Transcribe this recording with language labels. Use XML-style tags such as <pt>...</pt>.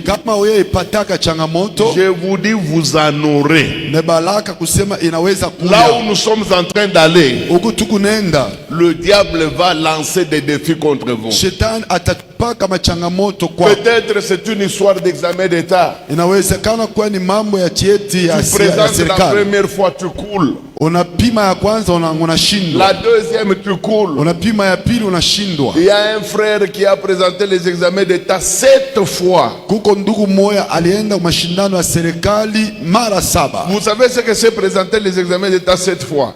<sw>Kama wewe ipataka changamoto,</sw> <fr>je vous dis, vous en aurez.</fr> <sw>ne baraka kusema inaweza</sw> <fr>Là</fr> <sw>kuja.</sw> <fr>où nous sommes en train d'aller,</fr> <sw>Huku tukunenda,</sw> <fr>le diable va lancer des défis contre vous.</fr> <sw>shetani atatupaka machangamoto kwa.</sw> <fr>Peut-être c'est une histoire d'examen d'État.</fr> <sw>Inawezekana kuwa ni mambo ya cheti ya</sw> <fr>Tu présentes la</fr> <sw>serikali.</sw> <fr>première fois, tu coules.</fr> <sw>Unapima ya kwanza unashindwa,</sw> <fr>La deuxième, tu coules.</fr> <sw>unapima ya pili unashindwa.</sw> <fr>Il y a un frère qui a présenté les examens d'État 7 fois.</fr> <sw>Kuko ndugu moya alienda mashindano ya serikali mara 7.</sw> <fr>Vous savez ce que c'est présenter les examens d'État 7 fois?</fr>